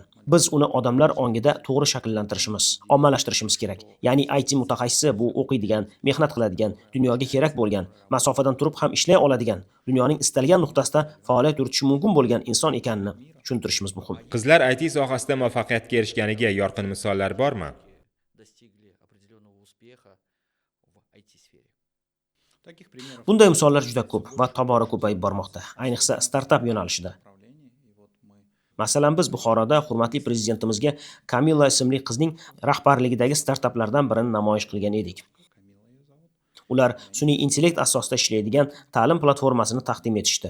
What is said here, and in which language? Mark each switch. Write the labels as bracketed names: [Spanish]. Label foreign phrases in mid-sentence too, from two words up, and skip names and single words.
[Uzbek] Biz uni odamlar ongida to'g'ri shakllantirishimiz, ommalashtirishimiz kerak. Ya'ni IT mutaxassisi bu o'qiydigan, mehnat qiladigan, dunyoga kerak bo'lgan, masofadan turib ham ishlay oladigan, dunyoning istalgan nuqtasida faoliyat yuritishi mumkin bo'lgan inson ekanini tushuntirishimiz muhim. Qizlar IT sohasida muvaffaqiyatga erishganiga yorqin misollar bormi? [Russian] Достигли определенного успеха в IT-сфере. [Uzbek] Bunday misollar juda ko'p va tobora ko'payib bormoqda, ayniqsa startap yo'nalishida. Masalan, biz Buxoroda hurmatli prezidentimizga Kamilla ismli qizning rahbarligidagi startaplardan birini namoyish qilgan edik. Ular sun'iy intellekt asosida ishlaydigan ta'lim platformasini taqdim etishdi.